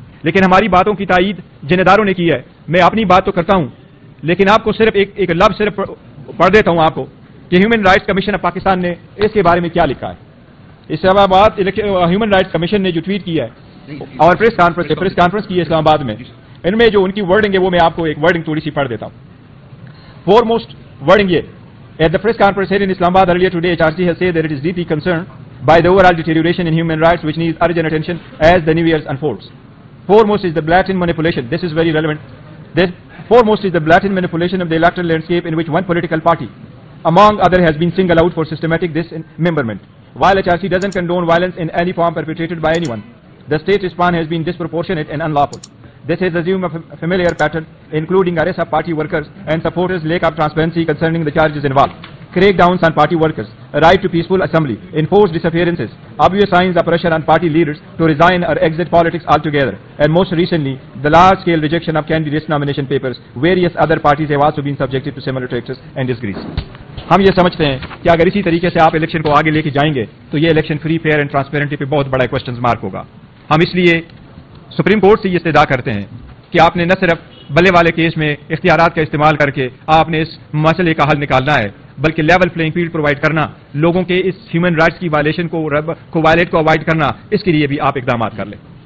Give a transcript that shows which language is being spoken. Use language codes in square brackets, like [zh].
[ur] لیکن ہماری باتوں کی تائید جن اداروں نے کی ہے, میں اپنی بات تو کرتا ہوں لیکن آپ کو صرف ایک لفظ صرف پڑھ دیتا ہوں آپ کو کہ human rights commission of Pakistan نے اس کے بارے میں کیا لکھا ہے. اسلام آباد ہیومن رائٹس کمیشن نے جو ٹویٹ کیا ہے اور پریس کانفرنس کی ہے اسلام آباد میں, ان میں جو ان کی ورڈنگ ہے وہ میں آپ کو ایک ورڈنگ تھوڑی سی پڑھ دیتا ہوں. [en] Foremost wording یہ, at the press conference held in Islamabad earlier today, HRC has said that it is deeply concerned by the overall deterioration in human rights which needs urgent attention as the new year unfolds. Foremost is the blatant manipulation. This is very relevant. Foremost is the blatant manipulation of the electoral landscape in which one political party, among others, has been singled out for systematic dismemberment. While HRC doesn't condone violence in any form perpetrated by anyone, the state response has been disproportionate and unlawful. This has assumed a familiar pattern, including arrest of party workers and supporters, lack of transparency concerning the charges involved, crackdowns on party workers, a right to peaceful assembly, enforced disappearances, obvious signs of pressure on party leaders to resign or exit politics altogether, and most recently, the large-scale rejection of candidates' nomination papers. Various other parties have also been subjected to similar practices and disgrace. [ur] ہم یہ سمجھتے ہیں کہ اگر اسی طریقے سے آپ الیکشن کو آگے لے کے جائیں گے تو یہ الیکشن [en] free fair and transparency [ur] پہ بہت بڑا کوشچن مارک ہوگا. ہم اس لیے سپریم کورٹ سے یہ استدعا کرتے ہیں کہ آپ نے نہ صرف بلے والے کیس میں اختیارات کا استعمال کر کے آپ نے اس مسئلے کا حل نکالنا ہے، بلکہ لیول پلینگ فیلڈ پرووائڈ کرنا، لوگوں کے اس ہیومن رائٹس کی وائلیشن کو وائلیٹ کو اوائڈ کرنا، اس کے لیے بھی آپ اقدامات کر لیں.